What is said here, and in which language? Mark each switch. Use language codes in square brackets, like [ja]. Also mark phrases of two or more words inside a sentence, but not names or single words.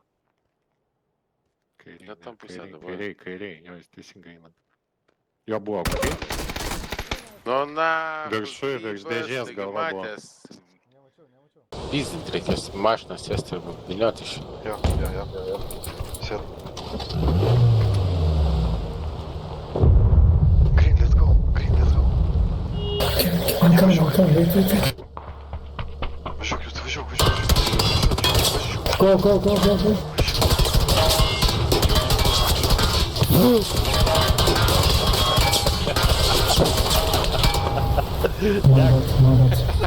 [lt] Kairiai, Ne tam pusę dabar. kairiai, jo, jis teisingai eina. Jo buvo kokie? Nu, na. Viršuj, virš dėžės galva buvo. Pizdint reikės, mašiną sėsti ir vynioti iš. Jo. Sėd. [en] Green, let's go. [lt] Važiuok, jūs važiuok. [en] Go. Молодец.